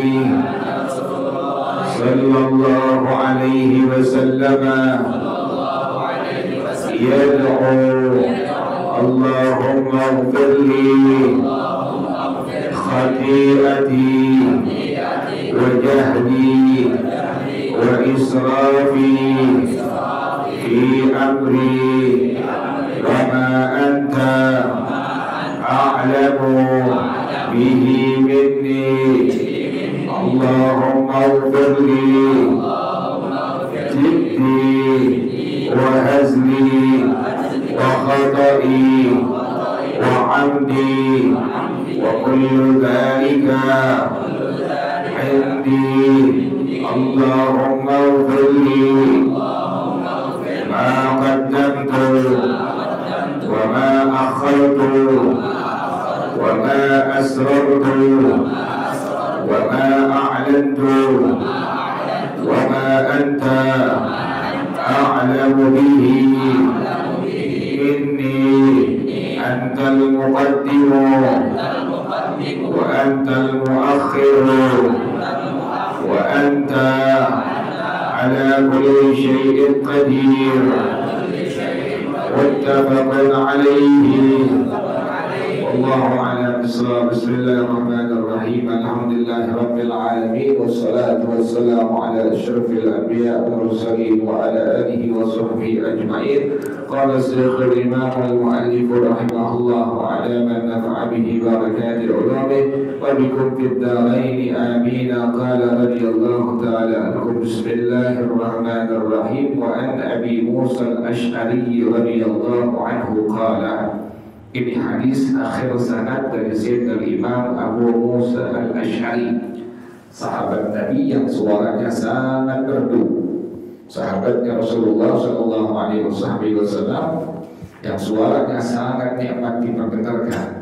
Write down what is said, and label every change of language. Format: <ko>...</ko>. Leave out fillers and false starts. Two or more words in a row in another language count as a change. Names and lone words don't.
<ar>صلى الله عليه وسلم يدعو اللهم اغفر لي خطيئتي وجهدي وإسرافي في أمري وما أنت أعلم به مني. اللهم اغفر لي جدي وهزلي وخطئي وعمدي وكل ذلك عندي. اللهم اغفر لي ما قدمت وما أخرت وما أسررت وما أعلنت وما أنت أعلم به مني. أنت المقدم وأنت المؤخر وأنت على كل شيء قدير. متفق عليه. والله أعلم بالصواب. بسم الله الرحمن الرحيم. الحمد لله رب العالمين والصلاة والسلام على أشرف الأنبياء والمرسلين وعلى آله وصحبه أجمعين. قال شيخ الإمام المؤلف رحمه الله وعلى من نفع به بركات علومه وبكم في الدارين آمين. قال رضي الله تعالى عنكم. بسم الله الرحمن الرحيم. وعن أبي موسى الأشعري رضي الله عنه قال.</ar> <id>Ini hadis akhir sanad dari Sayyidina Imam Abu Musa al-Ash'ari, sahabat Nabi yang suaranya sangat merdu, sahabatnya Rasulullah</id> <ar>صلى الله عليه وسلم</ar> <id>yang suaranya sangat nikmat diperdengarkan.</id>